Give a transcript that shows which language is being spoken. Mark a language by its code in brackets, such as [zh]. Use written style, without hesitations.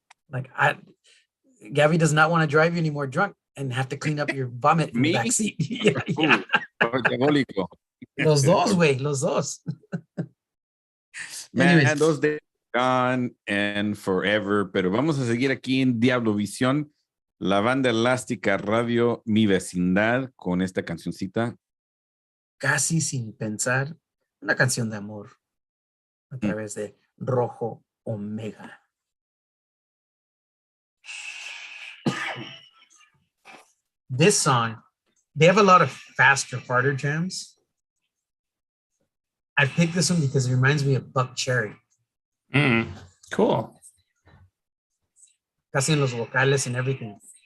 [en] Like Gabby does not want to drive you anymore drunk and have to clean up your vomit in the Me? back seat. Yeah. [es] Diabólico. Los dos, güey, los dos. [en] Man, Anyways. those days gone and forever. [es] Pero vamos a seguir aquí en DiavloVision, la banda elástica radio Mi Vecindad, con esta cancioncita. Casi sin pensar, una canción de amor a través de Rojo Omega. [en] This song, they have a lot of faster, harder jams. I picked this one because it reminds me of Buck Cherry. Cool. [es] Casi en los vocales [en] and everything.